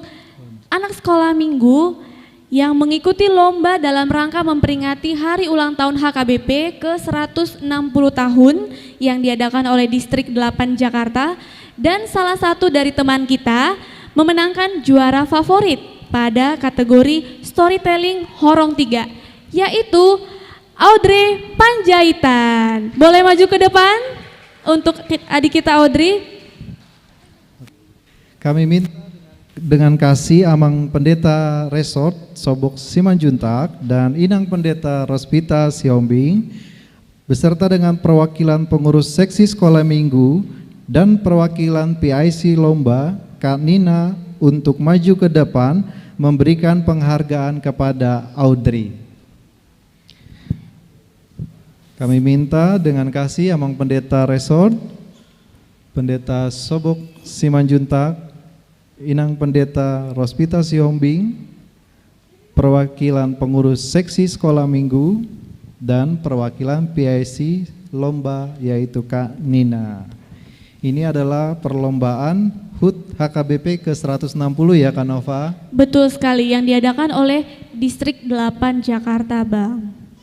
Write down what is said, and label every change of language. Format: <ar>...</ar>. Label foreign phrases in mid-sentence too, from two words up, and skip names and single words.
<id>anak sekolah minggu yang mengikuti lomba dalam rangka memperingati hari ulang tahun HKBP ke 160 tahun yang diadakan oleh Distrik 8 Jakarta, dan salah satu dari teman kita memenangkan juara favorit pada kategori storytelling Horong 3, yaitu Audrey Panjaitan. Boleh maju ke depan untuk adik kita Audrey. Kami minta dengan kasih Amang Pendeta Resort Sobok Simanjuntak dan Inang Pendeta Rospita Siombing beserta dengan perwakilan pengurus seksi sekolah minggu dan perwakilan PIC Lomba Kak Nina untuk maju ke depan memberikan penghargaan kepada Audrey. Kami minta dengan kasih Amang Pendeta Resort, Pendeta Sobok Simanjuntak, Inang Pendeta Rospita Siombing, perwakilan pengurus seksi sekolah minggu, dan perwakilan PIC Lomba yaitu Kak Nina. Ini adalah perlombaan HUT HKBP ke 160 ya Kak Nova? Betul sekali, yang diadakan oleh Distrik 8 Jakarta Bang.</id>